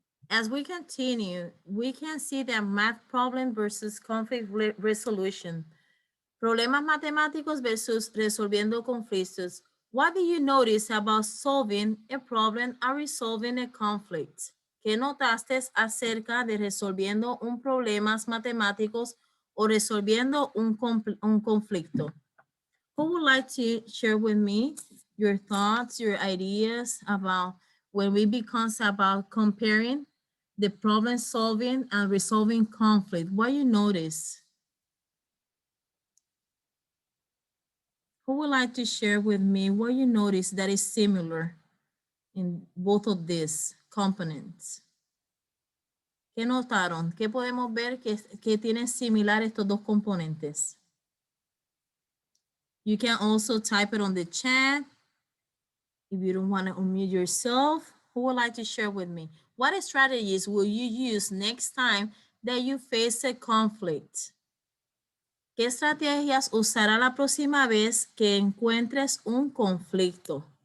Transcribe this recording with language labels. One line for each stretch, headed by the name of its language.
English: As we continue, we can see that math problem versus conflict resolution.
Spanish: Problemas matemáticos versus resolviendo conflictos.
English: What do you notice about solving a problem or resolving a conflict?
Spanish: ¿Qué notaste acerca de resolviendo un problemas matemáticos o resolviendo un conflicto?
English: Who would like to share with me your thoughts, your ideas about when we become about comparing the problem solving and resolving conflict? What you notice? Who would like to share with me what you notice that is similar in both of these components?
Spanish: ¿Qué notaron? ¿Qué podemos ver que tienen similar estos dos componentes?
English: You can also type it on the chat. If you don't want to unmute yourself, who would like to share with me? What strategies will you use next time that you face a conflict?
Spanish: ¿Qué estrategias usará la próxima vez que encuentres un conflicto?